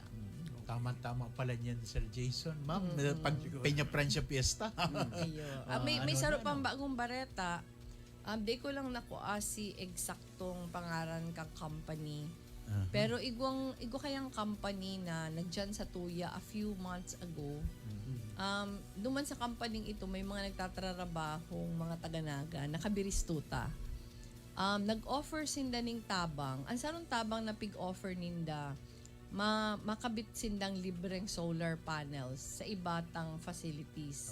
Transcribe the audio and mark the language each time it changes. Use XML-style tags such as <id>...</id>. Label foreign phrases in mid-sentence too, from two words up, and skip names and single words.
<bik>Tama-tama pala niyan, Sir Jason. Ma'am, pag Peña Francia Fiesta. Ayo. May saro pang bagong bareta. Di ko lang nakuha si eksaktong pangaran kang company. Pero igwa kayang company na nagdyan sa Tuya</bik> <en>a few months ago.</en> <bik>Duman sa company ito, may mga nagtatrabahong mga taga-Naga, nakabiristuta. Nag-offer sinda ning tabang. Ang sarong tabang na pig-offer ninda, makabit sindang libreng</bik> <en>solar panels</en> <bik>sa ibatang facilities.</bik>